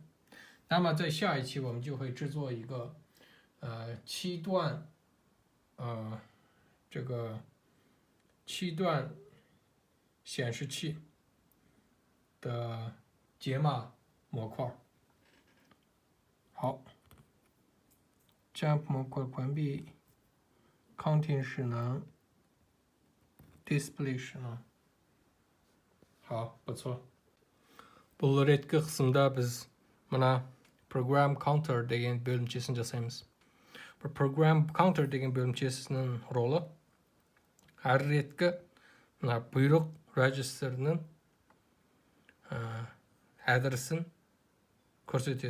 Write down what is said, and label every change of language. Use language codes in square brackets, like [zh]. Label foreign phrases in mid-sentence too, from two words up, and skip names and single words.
[zh] 那么在下一期我们就会制作一个7段这个7段显示器的解码模块。好 ，Jump 模块关闭 ，Counting 使能 ，Display 使能。好，不错。 [kk] Бұл реткі қысымда біз мына [en] Program Counter [kk] деген бөлімшесін жасаймыз. [en] Program Counter [kk] деген бөлімшесінің ролы әр реткі мына бұйрық register'ның адресін көрсетеді.